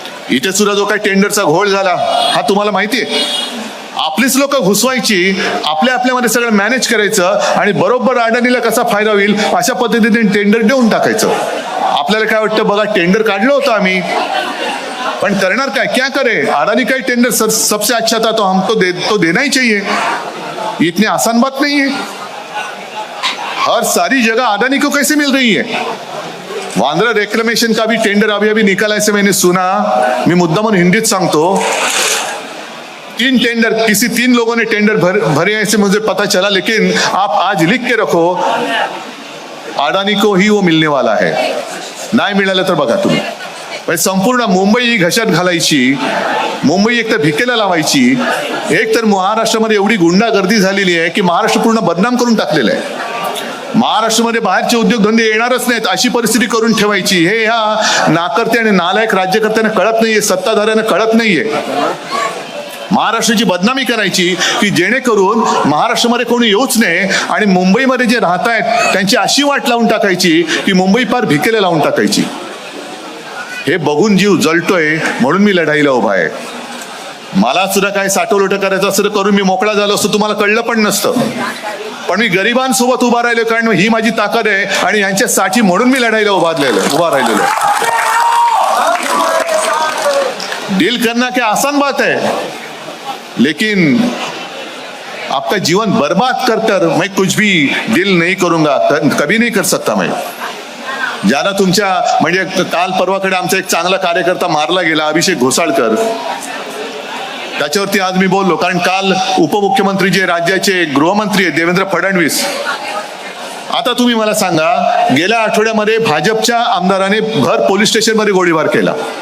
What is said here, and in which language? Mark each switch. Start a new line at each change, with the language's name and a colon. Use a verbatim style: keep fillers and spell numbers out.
Marathi: इथे सुद्धा जो काही टेंडरचा घोळ झाला हा तुम्हाला माहिती आहे. आपलीच लोक घुसवायची, आपल्या आपल्यामध्ये सगळं मॅनेज करायचं आणि बरोबर अडाणीला कसा फायदा होईल अशा पद्धतीने टेंडर देऊन टाकायचं. आपल्याला काय वाटतं बघा, टेंडर काढलं होतं आम्ही, पण करणार काय,
Hindi: क्या करे, अडानी काही टेंडर सर, सबसे अच्छा था तो हमको दे, तो देना ही चाहिए, इतनी आसान बात नहीं है. हर सारी जगह अडानी को कैसे मिल रही है? वांद्रा रेक्लेमेशन का भी टेंडर अभी अभी निकाला, ऐसे मैंने सुना. मैं मुद्दा
Marathi: मन हिंदीत सांगतो,
Hindi: तीन टेंडर किसी तीन लोगों ने टेंडर भर, भरे ऐसे मुझे पता चला, लेकिन आप आज लिख के रखो, अडानी को ही वो मिलने वाला है.
Marathi: नहीं मिळालं तर बघा तुम्ही. संपूर्ण मुंबई ही घशात घालायची, मुंबई एकतर भिकेला लावायची. एक तर महाराष्ट्रामध्ये एवढी गुंडागर्दी झालेली आहे की महाराष्ट्र पूर्ण बदनाम करून टाकलेलं आहे. महाराष्ट्रामध्ये बाहेरचे उद्योगधंदे येणारच नाहीत अशी परिस्थिती करून ठेवायची, हे ह्या नाकर्ते आणि नालायक राज्यकर्त्यांना कळत नाहीये, सत्ताधाऱ्यांना कळत नाहीये. महाराष्ट्राची बदनामी करायची की जेणेकरून महाराष्ट्रामध्ये कोणी येऊच नाही आणि मुंबईमध्ये जे राहत आहेत त्यांची अशी वाट लावून टाकायची की मुंबई पार भिकेला लावून टाकायची. हे बघून जीव जळतोय, म्हणून मी लढाईला उभा आहे. मला सुद्धा काय साठवलोट करायचं असं करून मी मोकळा झालो असतो, तुम्हाला कळलं पण नसतं. पण मी गरिबांसोबत उभा राहिलो, कारण ही माझी ताकद आहे आणि यांच्यासाठी म्हणून मी लढाईला उभारलेलो उभा राहिलेलो.
Hindi: डील करना क्या आसान बात है, लेकिन आपका जीवन बर्बाद कर कर मैं कुछ भी डील नहीं करूंगा, कभी नहीं कर सकता मैं.
Marathi: ज्यादा तुमच्या म्हणजे काल परवाकडे आमचा एक चांगला कार्यकर्ता मारला गेला, अभिषेक घोसाळकर, त्याच्यावरती आज मी बोललो. कारण काल उपमुख्यमंत्री जे राज्याचे गृहमंत्री आहेत देवेंद्र फडणवीस, आता तुम्ही मला सांगा, गेल्या आठवड्यामध्ये भाजपच्या आमदाराने भर पोलीस स्टेशनमध्ये गोळीबार केला.